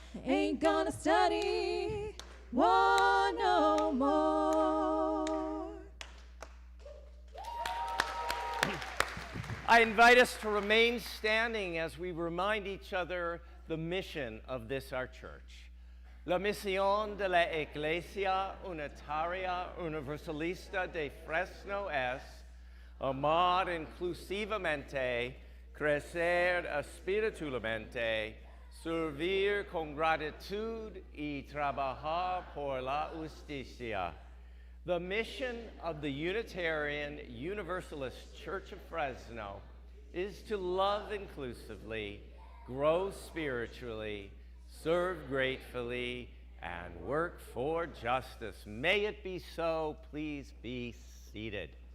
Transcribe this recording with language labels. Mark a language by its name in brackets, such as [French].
[English] I ain't gonna study war no more. I invite us to remain standing as we remind each other the mission of this, our church. [Spanish] La misión de la Iglesia Unitaria Universalista de Fresno es amar inclusivamente, crecer espiritualmente, servir con gratitud y trabajar por la justicia. [English] The mission of the Unitarian Universalist Church of Fresno is to love inclusively, grow spiritually, serve gratefully, and work for justice. May it be so. Please be seated.